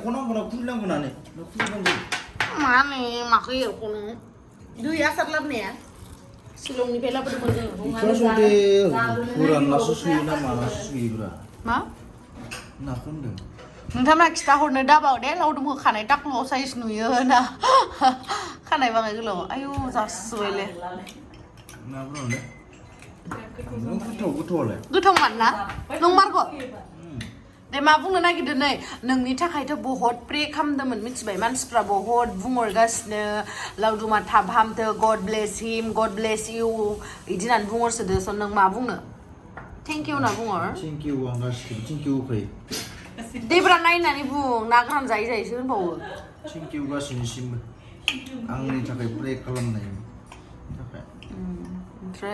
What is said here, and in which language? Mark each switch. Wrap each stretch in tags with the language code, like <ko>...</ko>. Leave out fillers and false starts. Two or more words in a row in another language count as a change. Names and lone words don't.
<brx>माने माखौ एरख'नो दै आसार लाबोनाया शिलंनिफ्राय लाबोदोंमोन जों मा नोंथांमोना खिथाहरनो दाबाव दे लावदुमखौ खानाय टाकुआव साइज नुयो ना खानाय बाङाय गोलाव आयु जासुबायले गोथाव मानना नंमारगौ दे मा बुंनो नागिरदों नै नोंनि थाखायथ' बहुत प्रे खालामदोंमोन मिथिबाय मानसिफ्रा बहुत बुंहरगासिनो लावदुमा थाब हामथो</brx> <en>God bless him God bless you</en> <brx>बिदि होननानै बुंहरसोदो स' नों मा बुंनो</brx> <en>thank you</en> <brx>होनना बुंहर</brx> <en>Thank you</en> <brx>आं गासिबो</brx> <en>thank you होफै</en> <brx>देब्रा नायनानै बुं ना गोरान जायै जायैसो होनबावो</brx> <en>Thank you</en> <brx>गासिनिसिमबो आंनि थाखाय प्रे खालामनायनि थाखाय ओमफ्राय</brx>